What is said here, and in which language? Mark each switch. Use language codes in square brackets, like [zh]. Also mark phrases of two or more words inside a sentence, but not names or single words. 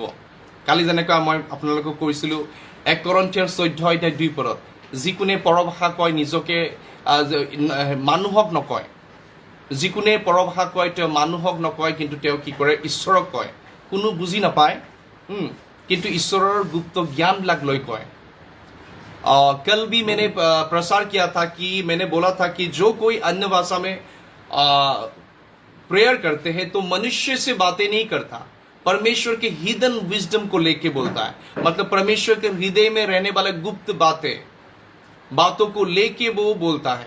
[as] কালি যেনেকৈ মই আপোনালোকক কৈছিলোঁ 1 কৰিন্থিয়াৰ 14:2 যিকোনে পৰভাষা কয় নিজকে মানুহক নকয়, যিকোনে পৰভাষা কয় তেওঁ মানুহক নকয়, কিন্তু তেওঁ কি কৰে, ঈশ্বৰক কয়। কোনো বুজি নাপায়, কিন্তু ঈশ্বৰৰ গুপ্ত জ্ঞানবিলাক লৈ কয়। [hi] कल भी मैंने प्रसार किया था कि मैंने बोला था कि जो कोई अन्य भाषा में प्रेयर करते हैं तो मनुष्य से बातें नहीं करता, परमेश्वर के [en] hidden wisdom [hi] को लेके बोलता है। मतलब परमेश्वर के हृदय में रहने वाले गुप्त बातों को लेके वो बोलता है।